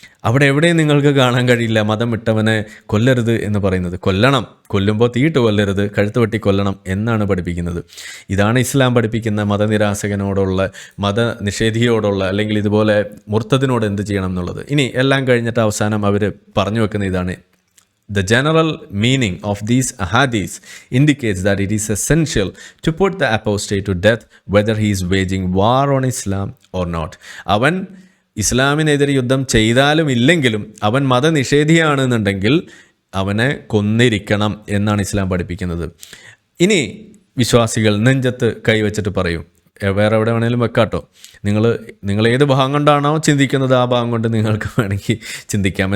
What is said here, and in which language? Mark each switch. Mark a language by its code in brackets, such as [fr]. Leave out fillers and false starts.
[ml] അവിടെ എവിടെയും നിങ്ങൾക്ക് കാണാൻ കഴിയില്ല മതം വിട്ടവനെ കൊല്ലരുത് എന്ന് പറയുന്നത്. കൊല്ലുമ്പോൾ തീയിട്ട് കൊല്ലരുത്, കഴുത്ത് വെട്ടി കൊല്ലണം എന്നാണ് പഠിപ്പിക്കുന്നത്. ഇതാണ് ഇസ്ലാം പഠിപ്പിക്കുന്ന മതനിരാസകനോടുള്ള, മതനിഷേധിയോടുള്ള, അല്ലെങ്കിൽ ഇതുപോലെ മുർത്തദിനോട് എന്ത് ചെയ്യണം എന്നുള്ളത്. ഇനി എല്ലാം കഴിഞ്ഞിട്ട് അവസാനം അവർ പറഞ്ഞു വെക്കുന്ന ഇതാണ്: [en] The general meaning of these ahadith indicates that it is essential to put the apostate to death whether he is waging war on Islam or not. [ml] അവൻ ഇസ്ലാമിനെതിരെ യുദ്ധം ചെയ്താലും ഇല്ലെങ്കിലും അവൻ മതനിഷേധിയാണെന്നുണ്ടെങ്കിൽ അവനെ കൊന്നിരിക്കണം എന്നാണ് ഇസ്ലാം പഠിപ്പിക്കുന്നത്. ഇനി വിശ്വാസികൾ നെഞ്ചത്ത് കൈവച്ചിട്ട് പറയും, വേറെ എവിടെ വേണേലും വെക്കാട്ടോ, നിങ്ങൾ ഏത് ഭാഗം കൊണ്ടാണോ ചിന്തിക്കുന്നത് ആ ഭാഗം കൊണ്ട് നിങ്ങൾക്ക് വേണമെങ്കിൽ ചിന്തിക്കാം.